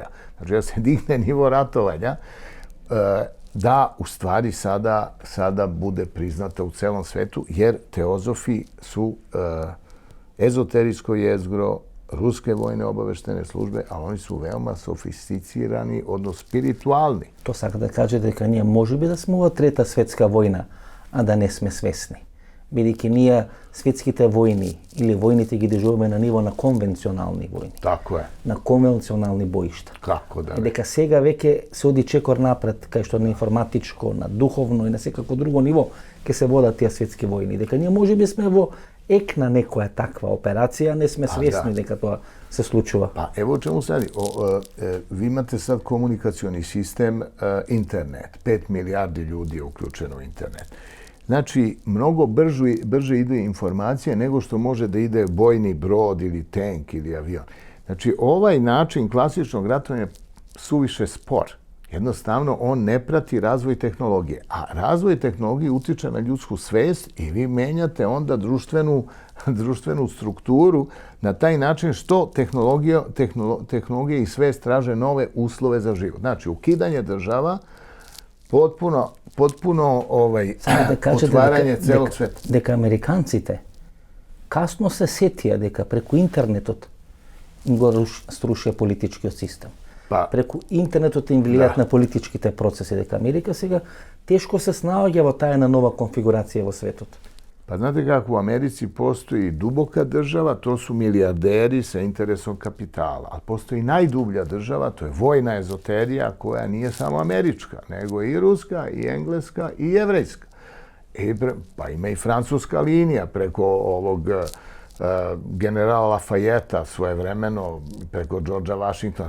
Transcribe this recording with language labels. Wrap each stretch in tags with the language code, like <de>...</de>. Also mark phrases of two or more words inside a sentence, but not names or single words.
<sr>Znači da se digne nivo ratovanja, da u stvari sada bude priznata u celom svetu, jer teozofi su ezoterijsko jezgro ruske vojne obaveštene službe, ali oni su veoma sofisticirani, odnosno spiritualni.</sr> <mk>To сака да каже дека ние можеби да сме во трета светска војна, а да не сме свесни. бидејќи ние светските војни или војните ги дежураме на ниво на конвенционални војни.</mk> <sr>Tako je.</sr> <mk>На конвенционални боишта.</mk> <sr>Kako da</sr> <mk>И</mk> <sr>ne.</sr> <mk>дека сега веќе се оди чекор напред, кај што на информатичко, на духовно и на секако друго ниво ќе се водат тие светски војни. Дека ние можеби сме во ек на некоја таква операција, не сме свесни дека тоа се случува.</mk> <sr>Pa evo o čemu se radi. Vi imate sad komunikacioni sistem internet. 5 milijardi ljudi je uključeno u internet. Znači, mnogo brže ide informacija nego što može da ide bojni brod ili tank ili avion. Znači, ovaj način klasičnog ratovanja je suviše spor. Jednostavno, on ne prati razvoj tehnologije. A razvoj tehnologije utiče na ljudsku svest i vi menjate onda društvenu strukturu na taj način što tehnologija i svest traže nove uslove za život. Znači, ukidanje država, potpuno otvaranje celog sveta.</sr> <mk>Дека американците касно се сетија дека преку интернетот им го струшија политичкиот систем. Преку интернетот им влијаат на политичките процеси, дека Америка сега тешко се снаоѓа во таа една нова конфигурација во светот.</mk> <sr>Pa znate kako, u Americi postoji duboka država, to su milijarderi sa interesom kapitala. Ali postoji najdublja država, to je vojna ezoterija koja nije samo američka, nego i ruska, i engleska, i jevrejska. Pa ima i francuska linija preko ovog generala Lafayeta svojevremeno, preko Georgea Washingtona.</sr>